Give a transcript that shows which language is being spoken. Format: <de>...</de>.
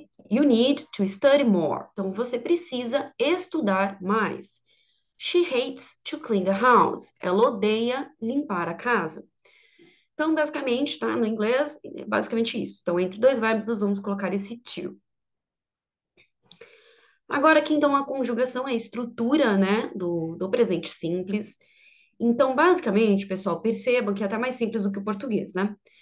<en>You need to study more.</en> <pt>Então, você precisa estudar mais.</pt> <en>She hates to clean the house.</en> <pt>Ela odeia limpar a casa. Então, basicamente, tá? No inglês, é basicamente isso. Então, entre dois verbos, nós vamos colocar esse to. Agora aqui, então, a conjugação é a estrutura, né, do presente simples. Então, basicamente, pessoal, percebam que é até mais simples do que o português, né?</pt>